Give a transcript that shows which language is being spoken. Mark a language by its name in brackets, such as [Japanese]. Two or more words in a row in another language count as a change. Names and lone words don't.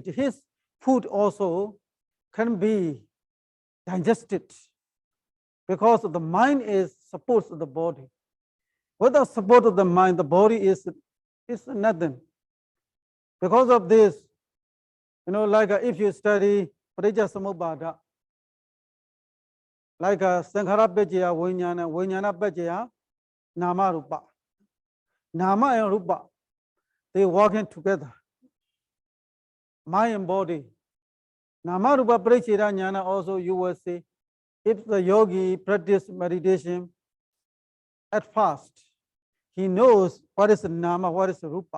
[English] His food also can be digested, because the mind supports the body. Without support of the mind, the body is nothing. Because of this, like if you study [Pali] Parijja Samubhada, [English] like [Pali] Sankhara Pajjaya Vijñāna Pajjaya Nama Rupa. [English] Nama and Rupa, they working together. Mind and body. [Pali] Nama Rupa Parichira Jnana [English] also, you will see, if the yogi practice meditation, at first, he knows what is the Nama, what is the Rupa.